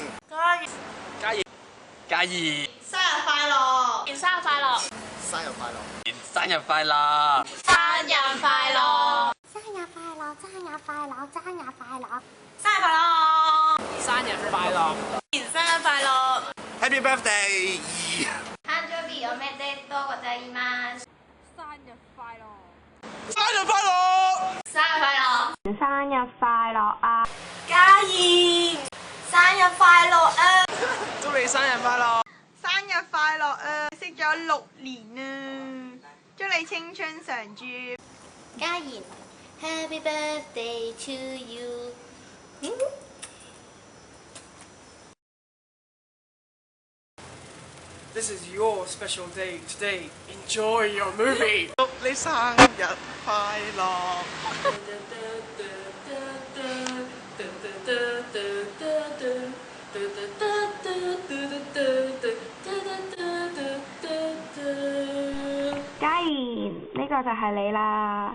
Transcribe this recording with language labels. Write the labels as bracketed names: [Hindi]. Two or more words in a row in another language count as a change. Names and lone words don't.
[Cantonese] 嘉怡，嘉怡，生日快樂！生日快樂！生日快樂！生日快樂！生日快樂！生日快樂，生日快樂，生日快樂，生日快樂！生日快樂生日快樂！ [English] ！Happy birthday！ [Japanese] 誕生日おめでとうございます。 [Cantonese] 生日快樂！生日快樂！生日快樂！生日快樂啊！嘉怡，生日快樂啊！祝你生日快樂！生日快樂啊！識咗6年啊，祝你青春常駐。嘉怡 ， [English] Happy birthday to you。 This is your special day today. Enjoy your movie. [Cantonese] 祝你生日快樂！嘉怡，呢個就係你啦。